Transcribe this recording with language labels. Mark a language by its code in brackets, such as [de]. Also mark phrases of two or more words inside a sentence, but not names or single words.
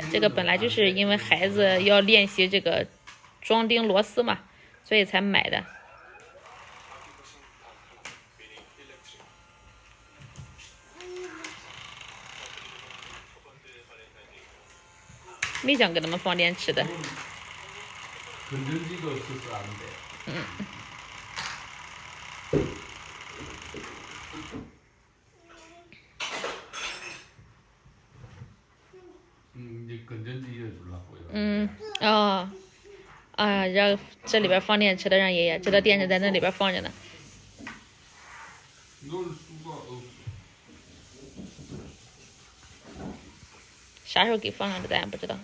[zh] 这个本来就是因为孩子要练习这个装钉螺丝嘛，所以才买的。没想给他们放电池的。 [ko] 건전지도 없어서 안 돼. 이제 건전지 이어주려고요. [zh] 哦，啊，让这里边放电池的，让爷爷知道电池在那里边放着呢。 [ko] 놀 수가 없어. [zh] 啥时候给放上的咱也不知道。